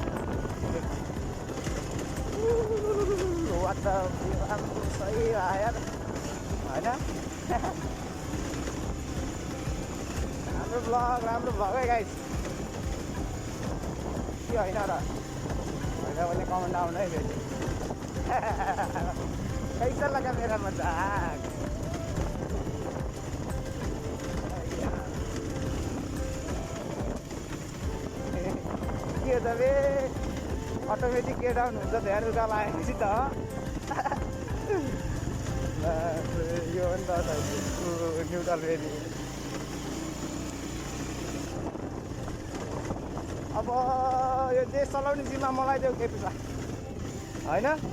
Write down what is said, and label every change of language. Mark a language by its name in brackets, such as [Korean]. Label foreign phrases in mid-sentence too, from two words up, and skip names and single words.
[Nepali] वाट राम्रो सही यार होइन। राम्रो भ्लग है गाइस के होइन र। होइन भने कमेन्ट आउनु है फेरि। [Hindi] कैसा लगा मेरा मजाक? [Nepali] के त बे अटोमेटिक के डाउन हुन्छ ध्यान उता लागेपछि त। यो हो नि त न्युट्रल फेरि। अब यो देश चलाउने जिम्मा मलाई देऊ केपी छ होइन